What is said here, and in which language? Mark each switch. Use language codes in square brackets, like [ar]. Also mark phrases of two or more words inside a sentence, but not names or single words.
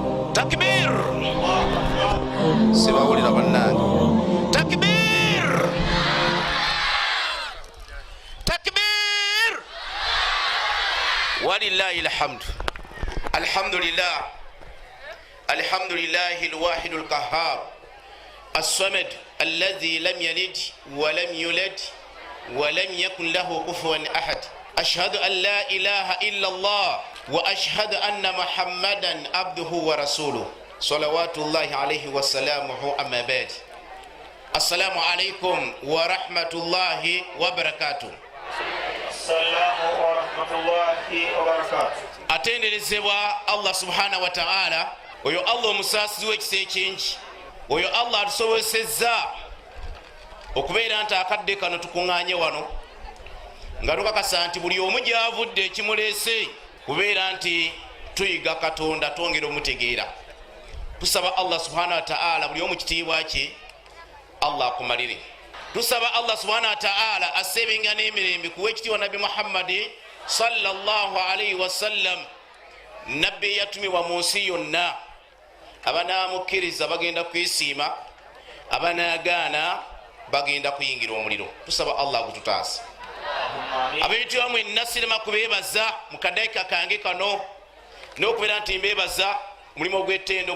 [ar] takbir [lg] sibawulira bannange [ar] تكبير تكبير ولله الحمد الحمد لله الحمد لله الواحد القهار الصمد الذي لم يلد ولم يولد ولم يكن له كفوا أحد أشهد أن لا إله إلا الله وأشهد أن محمدا عبده ورسوله صلوات الله عليه وسلامه أما بعد السلام عليكم ورحمة الله وبركاته السلام ورحمة الله وبركاته [lg] atenderezebwa Allah [ar] سبحانه وتعالى [lg] oyo Allah omusasizi w'ekisa ekingi oyo Allah atusobozesezza okubeera nti akadde kano tukuŋŋaanye wano nga tukakasa nti buli omu gy'avudde ekimuleese kubeera nti tuyiga Katonda twongera omutegeera. Tusaba Allah [ar] سبحانه وتعالى [lg] buli omu kitiibwa kye Allah akumalire. Tusaba Allah [ar] سبحانه وتعالى [lg] asebenga n'emirembe kuwa ekitiibwa Nabi Muhammad [ar] صلى الله عليه وسلم, [lg] nabbi yatumibwa mu nsi yonna. Abanaamukkiriza bagenda kwesiima, abanaagaana bagenda kuyingira omuliro. Tusaba Allah gututaasa. Ab'ebitiibwa mwenna sirema kubeebaza mu kadaika kange kano n'okubeera nti mbeebaza omulimu ogw'ettendo.